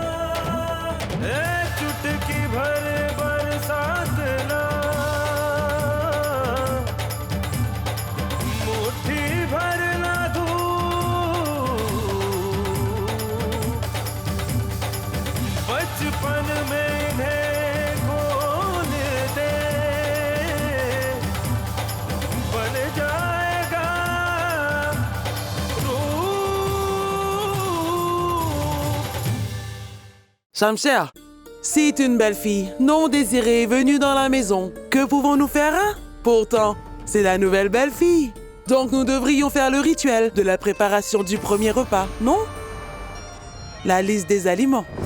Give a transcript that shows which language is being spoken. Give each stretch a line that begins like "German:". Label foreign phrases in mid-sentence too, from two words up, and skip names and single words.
Hindi: चुटकी भर बरसात ना, मुट्ठी भर ना धूप, बचपन में इन्हें खोल दे, बन जाएगा रूप।
French: Shamser, c'est une belle fille non désirée venue dans la maison. Que pouvons-nous faire, hein? Pourtant, c'est la nouvelle belle-fille. Donc nous devrions faire le rituel de la préparation du premier repas, non? La liste des aliments.